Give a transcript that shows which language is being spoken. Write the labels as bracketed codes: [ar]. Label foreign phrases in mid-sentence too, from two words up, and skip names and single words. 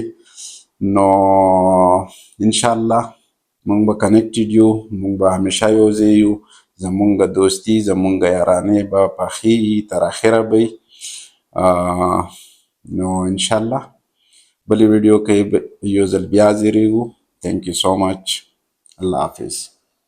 [ps] نو انشاءالله مونږ به کنکټډ یو، مونږ به همیشه یو ځای یو. زمونږ دوستي، زمونږ یارانې به پخې تر اخره به وي. نو انشاءالله بلې ویډیو کې یو ځل بیا زیریږو. [en] تhank you so much. [ps] الله حافظ.